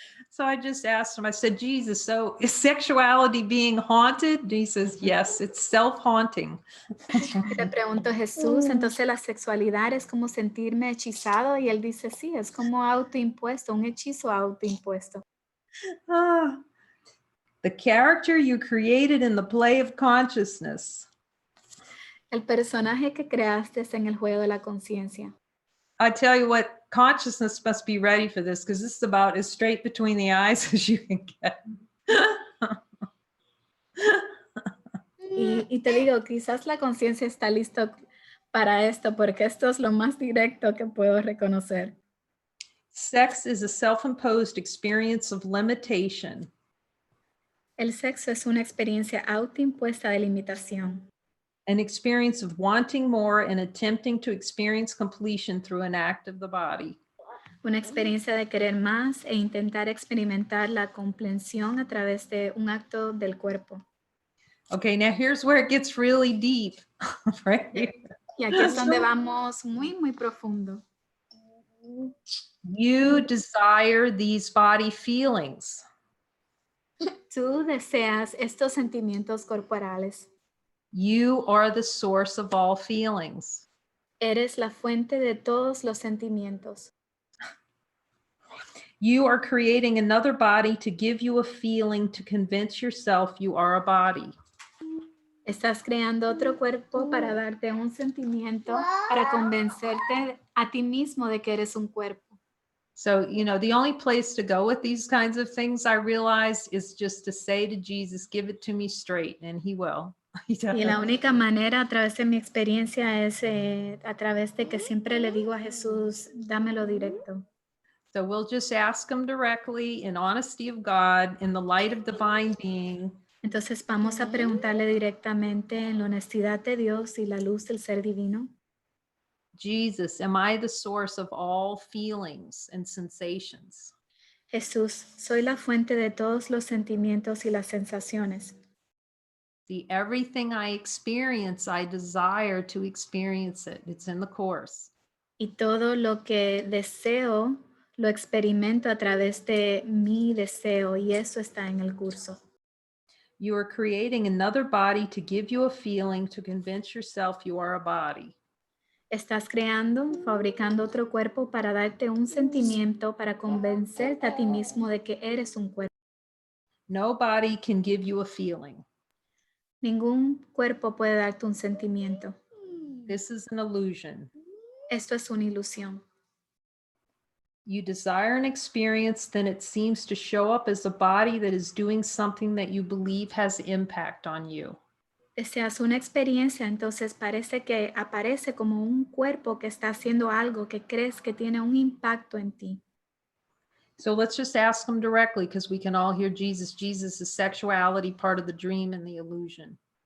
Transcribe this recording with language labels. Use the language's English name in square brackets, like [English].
[English] So I just asked him, I said, Jesus, so is sexuality being haunted? And he says, yes, it's self-haunting. [Spanish] Y le pregunto a Jesús, entonces la sexualidad es como sentirme hechizado. Y él dice, sí, es como autoimpuesto, un hechizo autoimpuesto. [English] The character you created in the play of consciousness. [Spanish] El personaje que creaste en el juego de la conciencia. [English] I tell you what, consciousness must be ready for this because this is about as straight between the eyes as you can get. [Spanish] Y te digo, quizás la conciencia está lista para esto, porque esto es lo más directo que puedo reconocer. [English] Sex is a self-imposed experience of limitation. [Spanish] El sexo es una experiencia autoimpuesta de limitación. [English] An experience of wanting more and attempting to experience completion through an act of the body. [Spanish] Una experiencia de querer más e intentar experimentar la comprensión a través de un acto del cuerpo. [English] Okay, now here's where it gets really deep, right here. [Spanish] Y aquí es donde vamos muy, muy profundo. [English] You desire these body feelings. [Spanish] Tú deseas estos sentimientos corporales. [English] You are the source of all feelings. [Spanish] Eres la fuente de todos los sentimientos. [English] You are creating another body to give you a feeling to convince yourself you are a body. [Spanish] Estás creando otro cuerpo para darte un sentimiento, para convencerte a ti mismo de que eres un cuerpo. [English] So, you know, the only place to go with these kinds of things, I realize, is just to say to Jesus, give it to me straight, and he will. [Spanish] Y la única manera a través de mi experiencia es a través de que siempre le digo a Jesús, dámelo directo. [English] So we'll just ask him directly in honesty of God, in the light of divine being. [Spanish] Entonces vamos a preguntarle directamente en la honestidad de Dios y la luz del ser divino. [English] Jesus, am I the source of all feelings and sensations? [Spanish] Jesús, soy la fuente de todos los sentimientos y las sensaciones. [English] See, everything I experience, I desire to experience it. It's in the course. [Spanish] Y todo lo que deseo, lo experimento a través de mi deseo, y eso está en el curso. [English] You are creating another body to give you a feeling to convince yourself you are a body. [Spanish] Estás creando, fabricando otro cuerpo para darte un sentimiento, para convencerte a ti mismo de que eres un cuerpo. [English] No body can give you a feeling. [Spanish] Ningún cuerpo puede darte un sentimiento. [English] This is an illusion. [Spanish] Esto es una ilusión. [English] You desire an experience, then it seems to show up as a body that is doing something that you believe has impact on you. [Spanish] Deseas una experiencia, entonces parece que aparece como un cuerpo que está haciendo algo que crees que tiene un impacto en ti. [English] So let's just ask him directly because we can all hear Jesus. Jesus is sexuality, part of the dream and the illusion.